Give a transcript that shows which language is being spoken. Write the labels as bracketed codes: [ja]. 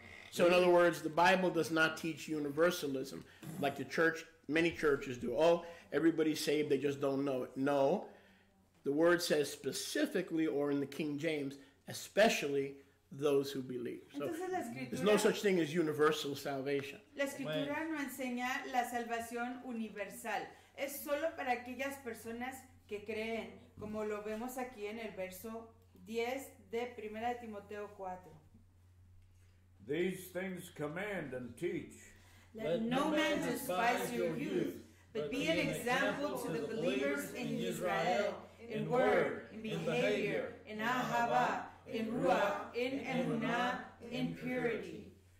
[en] So in other words, the Bible does not teach universalism like the church, many churches do. Oh, everybody's saved, they just don't know it. No, the word says specifically, or in the King James, especially those who believe. So [es] Entonces la [en] there's no such thing as universal salvation. [es] La escritura no enseña la salvación universal. Es solo para aquellas personas que creen, como lo vemos aquí en el verso 10 de 1 de Timoteo 4. [en] These things command and teach. Let no man despise your youth, but be an example to the believers in Israel, in word, in behavior, in ahava, in ruach, in emunah, not in purity.